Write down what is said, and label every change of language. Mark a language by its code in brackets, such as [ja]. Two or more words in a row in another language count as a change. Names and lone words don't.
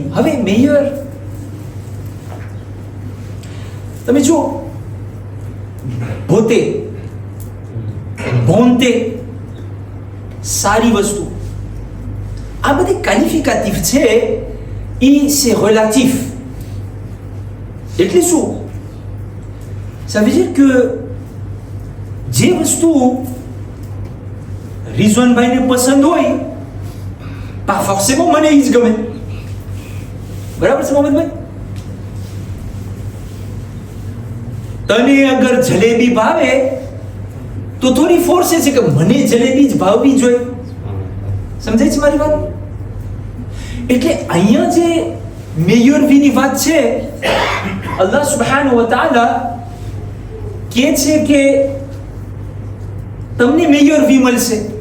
[gu] હવે મેયર તમે જો ભોતે ભોંતે સારી વસ્તુ, આ બધી ક્વોલિફિકેટિવ છે. [fr] ઈ c'est relatif. [gu] એટલે શું? [fr] ça veut dire que [gu] જે વસ્તુ રિઝવાનભાઈને પસંદ હોય [fr] pas forcément [gu] મને ઈ જ ગમે. બરાબર છે મોહમ્મદભાઈ? તને અગર જલેબી ભાવે તો થોડી ફોર્સ છે કે મને જલેબી જ ભાવવી જોઈએ. સમજાય છે મારી વાત? એટલે અહીંયા જે મેયર વીની વાત છે, [ar] الله سبحانه وتعالى [gu] કહે છે કે તમને [fr] meilleure vie [gu] મળશે.